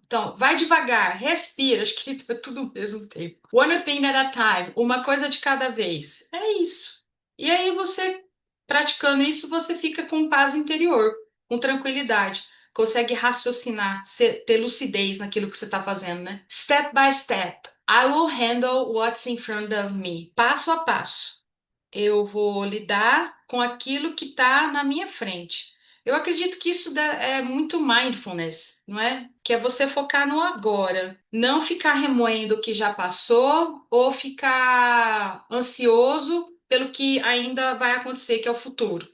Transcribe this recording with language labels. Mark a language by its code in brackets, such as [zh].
[pt] Então, vai devagar, respira. Acho que é tudo ao mesmo tempo. [en] One thing at a time. [pt] Uma coisa de cada vez. É isso. E aí você praticando isso, você fica com paz interior, com tranquilidade, consegue raciocinar, ter lucidez naquilo que você está fazendo, né? [en] Step by step. I will handle what's in front of me. [pt] Passo a passo. Eu vou lidar com aquilo que está na minha frente. Eu acredito que isso é muito mindfulness, não é? Que é você focar no agora, não ficar remoendo o que já passou ou ficar ansioso pelo que ainda vai acontecer, que é o futuro.